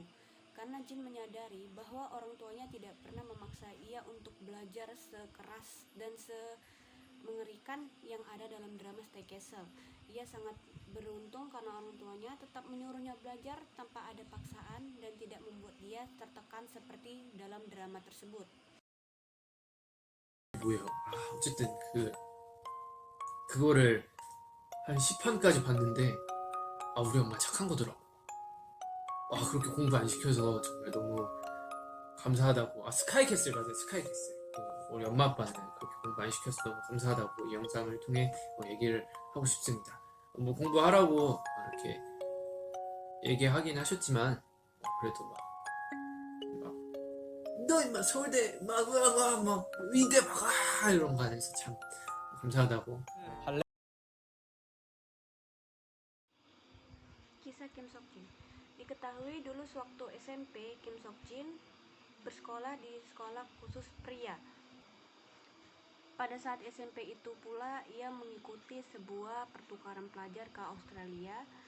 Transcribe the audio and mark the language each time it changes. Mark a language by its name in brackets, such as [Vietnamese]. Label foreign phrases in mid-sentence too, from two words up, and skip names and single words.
[Indonesian] Karena Jin menyadari bahwa orang tuanya tidak pernah memaksa ia untuk belajar sekeras dan mengerikan yang ada dalam drama Stay Castle. Ia sangat beruntung karena orang tuanya tetap menyuruhnya belajar tanpa ada paksaan dan tidak membuat dia tertekan seperti dalam drama tersebut. [Korean] 뭐예요? 어쨌든 그거를 한 10편까지 봤는데 우리 엄마 착한 거더라고. 그렇게 공부 안 시켜서 정말 너무 감사하다고. 스카이캐슬 맞아요. 스카이캐슬. 우리 엄마 아빠는 그렇게 공부 안 시켜서 너무 감사하다고 이 영상을 통해 얘기를 하고 싶습니다. 공부하라고 이렇게 얘기하긴 하셨지만 그래도 너 막 서울대 막 의대 막 이런 거 안에서 참 감사하다고. [Indonesian] Kisah Kim Sok Jin. Diketahui dulu sewaktu SMP, Kim Sok Jin bersekolah di sekolah khusus pria. Pada saat SMP itu pula ia mengikuti sebuah pertukaran pelajar ke Australia.